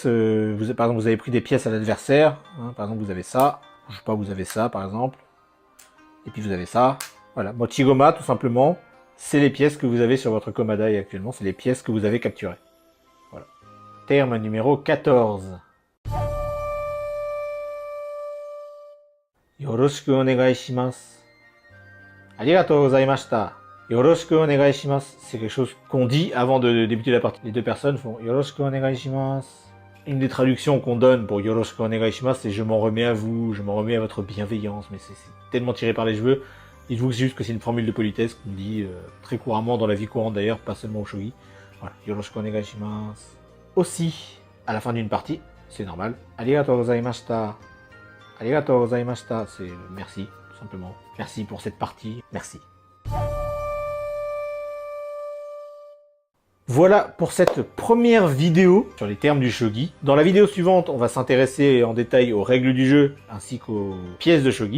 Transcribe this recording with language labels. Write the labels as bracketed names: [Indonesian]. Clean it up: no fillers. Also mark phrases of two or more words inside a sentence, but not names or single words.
[French] par exemple, vous avez pris des pièces à l'adversaire. Hein, par exemple, vous avez ça. Je sais pas, vous avez ça, par exemple. Et puis vous avez ça. Voilà, Mochigoma, tout simplement, c'est les pièces que vous avez sur votre Komadai actuellement, c'est les pièces que vous avez capturées. Voilà. Terme numéro 14. [Japanese] よろしくお願いします. ありがとうございました。よろしくお願いします. [French] C'est quelque chose qu'on dit avant de débuter la partie. Les deux personnes font [Japanese] よろしくお願いします. [French] Une des traductions qu'on donne pour [Japanese] よろしくお願いします, [French] c'est je m'en remets à vous, je m'en remets à votre bienveillance, mais c'est tellement tiré par les cheveux. Dites-vous juste que c'est une formule de politesse qu'on dit très couramment dans la vie courante d'ailleurs, pas seulement au shogi. Voilà, [Japanese] よろしくお願いします. [French] Aussi, à la fin d'une partie, c'est normal. [Japanese] ありがとうございました. ありがとうございました, [French] c'est merci, tout simplement. Merci pour cette partie, merci. Voilà pour cette première vidéo sur les termes du shogi. Dans la vidéo suivante, on va s'intéresser en détail aux règles du jeu ainsi qu'aux pièces de shogi.